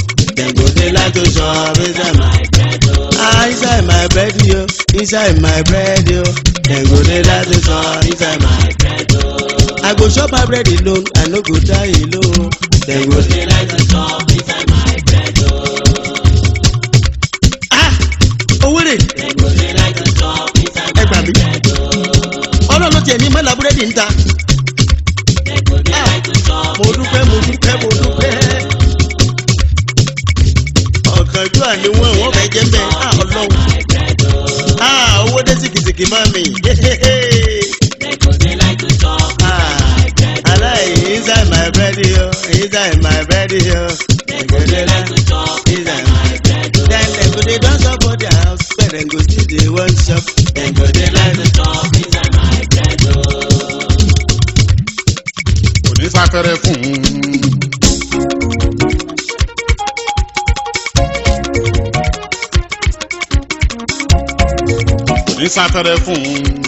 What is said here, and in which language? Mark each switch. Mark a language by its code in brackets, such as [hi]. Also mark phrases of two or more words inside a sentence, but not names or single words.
[pcm] Dem go dey like to chop inside my bread. Ah, inside my bread yo, inside my bread yo. Dem go dey like to chop inside my bread. I go chop my bread alone, I no go die alone. Dem go dey like to chop inside my bread. [yo] Ah! Owó rè. [pcm] Dem go dey like to chop inside my bread. [yo] Ọlọ́run tiẹ̀ ní mọ́lá búrẹ́dì ń ta. [pcm] Dem go dey like to chop. [yo] Mo dúpẹ́ mo dúpẹ́ mo dúpẹ́. Ọ̀kànjú àníwọ̀n wọ́n fẹ́ jẹ́ bẹ́ẹ̀. Ah Ọlọ́run. Ah owó dé sìkìsìkì máa mi. [pcm] Dem go dey like to chop. Inside my bread yo, inside my bread yo. Dem go dey like to chop inside my bread. Then dem go dey dance up for their house, but dem go still dey worship. Dem go dey like to chop inside my bread. [yo] Kò ní sáfẹ́rẹ́ fún un. Kò ní sáfẹ́rẹ́ fún un.